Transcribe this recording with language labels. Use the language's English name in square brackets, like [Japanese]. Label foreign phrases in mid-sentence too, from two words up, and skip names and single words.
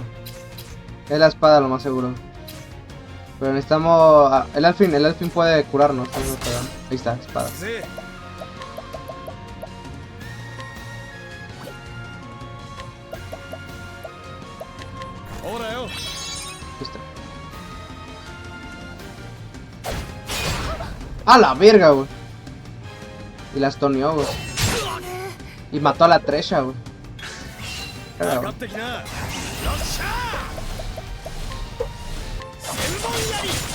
[Spanish] Es la espada lo más seguro. Pero necesitamos... El alfin puede curarnos. Ahí está, espada. [Japanese] ぜ ほらよ [Spanish] Ahí está. ¡A la verga, güey! Y la stoneó, güey. Y mató a la Tresha, güey. [Japanese] か [Spanish] Verga, [Japanese] か [Spanish] güey. [Japanese] ってきなよっしゃ千本槍